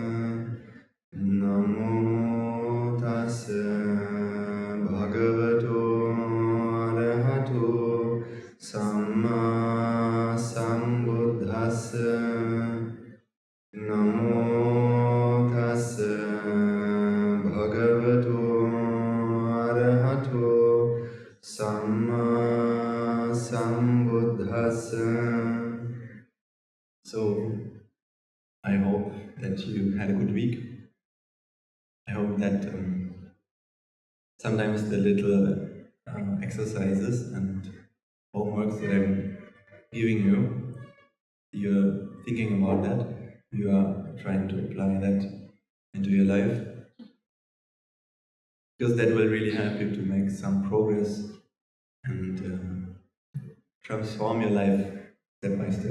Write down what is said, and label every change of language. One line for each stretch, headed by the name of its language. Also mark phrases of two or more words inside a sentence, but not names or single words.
Pali: Namo tassa bhagavato arahato samma sambuddhassa. Namo tassa bhagavato arahato samma sambuddhassa.
English: So, I hope that you had a good week. I hope that sometimes the little exercises and homeworks that I'm giving you, you're thinking about that, you are trying to apply that into your life, because that will really help you to make some progress and transform your life step by step.